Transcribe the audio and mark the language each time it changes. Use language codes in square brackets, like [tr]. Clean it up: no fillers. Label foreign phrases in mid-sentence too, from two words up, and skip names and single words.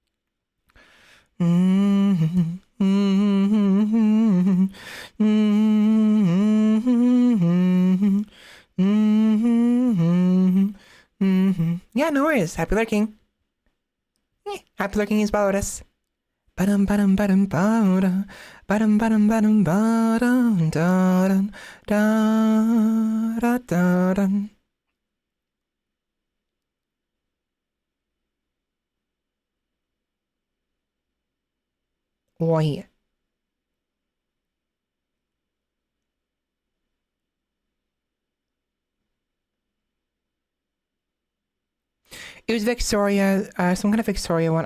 [en] Yeah, no worries. Happy lurking. Happy lurking is Balorus. Badum badum badum badum badum badum badum badum da da da da. Why? It was Victoria, some kind of Victoria one.